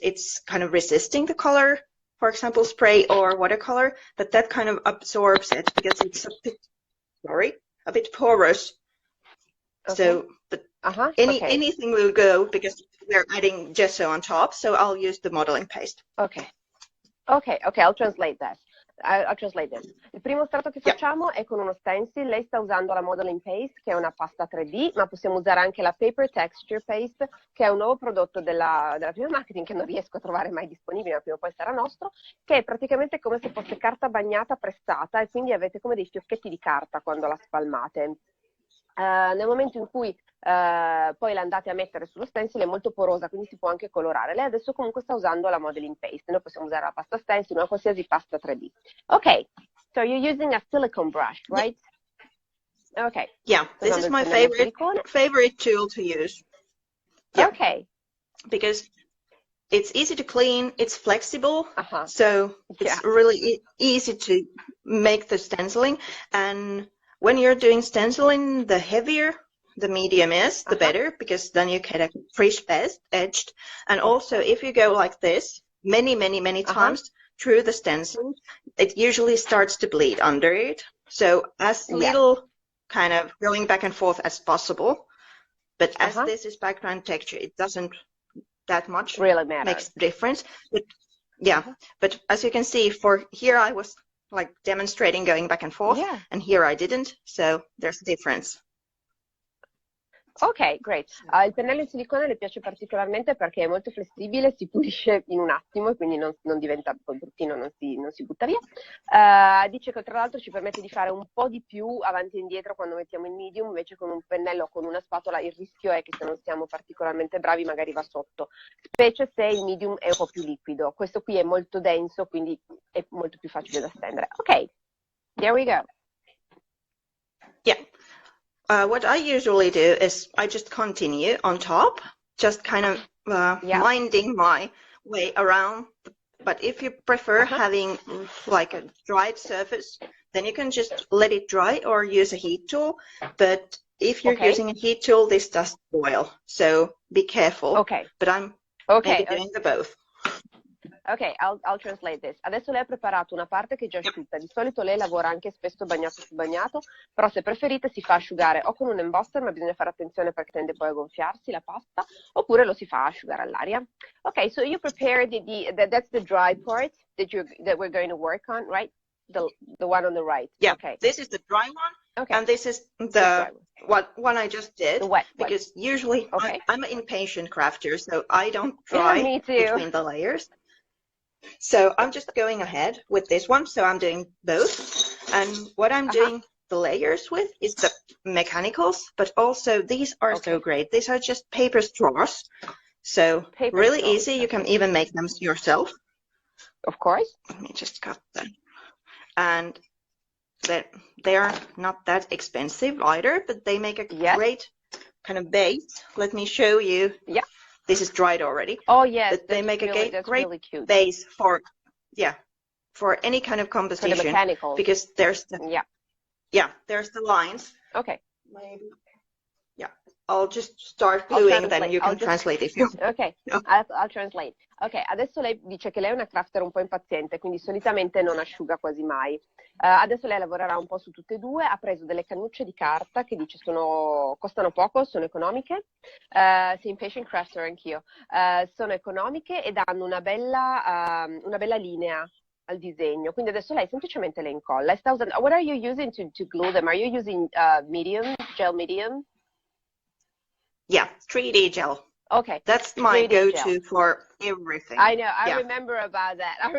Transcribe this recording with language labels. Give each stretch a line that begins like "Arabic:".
English: It's kind of resisting the color, for example, spray or watercolor, but that kind of absorbs it because it's a bit porous. So, but anything will go because we're adding gesso on top. So I'll use the modeling paste. Okay, I'll translate that. I'll translate this.
Italian: Il primo strato che facciamo è con uno stencil. Lei sta usando la modeling paste, che è una pasta 3D, ma possiamo usare anche la paper texture paste, che è un nuovo prodotto della prima marketing che non riesco a trovare mai disponibile, ma prima o poi sarà nostro, che è praticamente come se fosse carta bagnata pressata, e quindi avete come dei fiocchetti di carta quando la spalmate. Nel momento in cui poi la andate a mettere sullo stencil è molto porosa, quindi si può anche colorare. Lei adesso comunque sta usando la modeling paste. Noi possiamo usare la pasta stencil, una qualsiasi pasta 3D.
English: Ok, so you're using a silicone brush, right? Okay. Yeah, this is my favorite tool to use. Yeah. Okay. Because it's easy to clean, it's flexible, so it's really easy to make the stenciling. And when you're doing stenciling, the heavier the medium is, the better, because then you get a crisp edged. And also, if you go like this many times through the stencil, it usually starts to bleed under it. So as little kind of going back and forth as possible. But as this is background texture, it doesn't that much really matter. Makes difference. But yeah, but as you can see, for here I was like demonstrating going back and forth, and here I didn't, so there's a difference. Ok, great.
Italian: Il pennello in silicone le piace particolarmente perché è molto flessibile, si pulisce in un attimo e quindi non diventa poi bruttino, non si butta via. Dice che tra l'altro ci permette di fare un po' di più avanti e indietro quando mettiamo il medium, invece con un pennello o con una spatola il rischio è che se non siamo particolarmente bravi magari va sotto, specie se il medium è un po' più liquido. Questo qui è molto denso, quindi è molto più facile da stendere.
English: Ok, there we go. Yeah. What I usually do is I just continue on top, just kind of winding my way around. But if you prefer having like a dried surface, then you can just let it dry or use a heat tool. But if you're using a heat tool, this does spoil. So be careful. Okay. But I'm maybe doing the both. Ok, I'll translate this.
Italian: Adesso lei ha preparato una parte che è già asciutta. Di solito lei lavora anche spesso bagnato su bagnato, però se preferite si fa asciugare o con un embosser, ma bisogna fare attenzione perché tende poi a gonfiarsi la pasta, oppure lo si fa asciugare all'aria.
English: Ok, so you prepared that's the dry part that we're going to work on, right? The one on the right. Yeah, okay. This is the dry one, and this is the one I just did. The wet. Because usually I'm an impatient crafter, so I don't dry between the layers. So I'm just going ahead with this one. So I'm doing both. And what I'm doing the layers with is the mechanicals, but also these are so great. These are just paper straws. So really easy. You can even make them yourself. Of course. Let me just cut them. And they are not that expensive either, but they make a great kind of base. Let me show you. Yeah. This is dried already. Oh yes, but they make really, a great base for any kind of composition. For the mechanicals. Because there's the there's the lines. Okay. Maybe. Yeah. I'll just start gluing, then you can translate if you. Ok, I'll translate.
Italian: Ok, adesso lei dice che lei è una crafter un po' impaziente, quindi solitamente non asciuga quasi mai. Adesso lei lavorerà un po' su tutte e due, ha preso delle cannucce di carta che dice costano poco, sono economiche, sì,
English: impatient crafter
Italian: anch'io, sono economiche ed hanno una bella linea al disegno, quindi adesso lei semplicemente le incolla.
English: What are you using to glue them? Are you using gel medium? Yeah, 3D gel. Okay. That's my go-to for everything. I know, I remember about that.